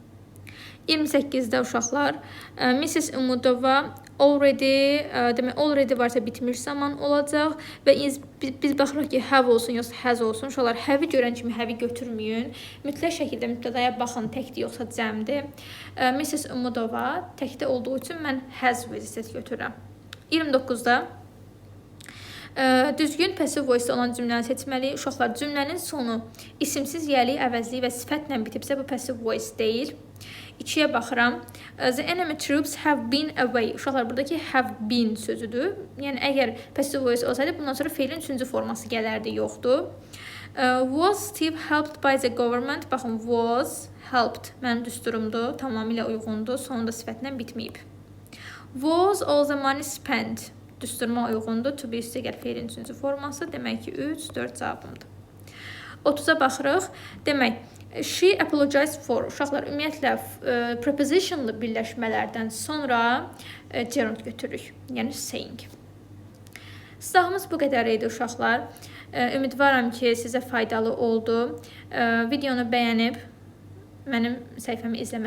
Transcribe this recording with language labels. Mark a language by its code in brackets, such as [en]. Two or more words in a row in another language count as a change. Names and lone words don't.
[az] 28-də uşaqlar, Mrs. Umudova already, demək, already varsa bitmiş zaman olacaq və biz baxırıq ki, have olsun, yoxsa has olsun. Uşaqlar, have-i görən kimi have-i götürməyin. Mütləq şəkildə mübtədaya baxın, təkdir, yoxsa cəmdir. Mrs. Umudova təkdə olduğu üçün mən [en] has visited [az] götürürəm. 29-da düzgün [en] passive voice [az] olan cümləni seçməliyik. Uşaqlar, cümlənin sonu isimsiz yəli, əvəzli və sifətlə bitibsə, bu [en] passive voice [az] deyil. 2-yə baxıram. [en] The enemy troops have been away. [az] Uşaqlar, buradakı [en] have been [az] sözüdür. Yəni, əgər passive voice olsaydı, bundan sonra feilin 3-cü forması gələrdi, yoxdur. [en] Was Steve helped by the government? [az] Baxın, [en] was helped. [az] Mənim düsturumdur, tamamilə uyğundur. Sonunda sifətlə bitməyib. [en] Was all the money spent? [az] Düsturma uyğundur. [en] To be [az] üstə gəl feilin 3-cü forması. Demək ki, 3, 4 cavabımdır. 30-a baxırıq. Demək, [en] she apologized for. [az] Uşaqlar, ümumiyyətlə, prepositionlı birləşmələrdən sonra gerund götürürük. Yəni, saying. Sınavımız bu qədər idi, uşaqlar. Ümidvaram ki, sizə faydalı oldu. Videonu bəyənib mənim səhifəmi izləməyi unutmayın.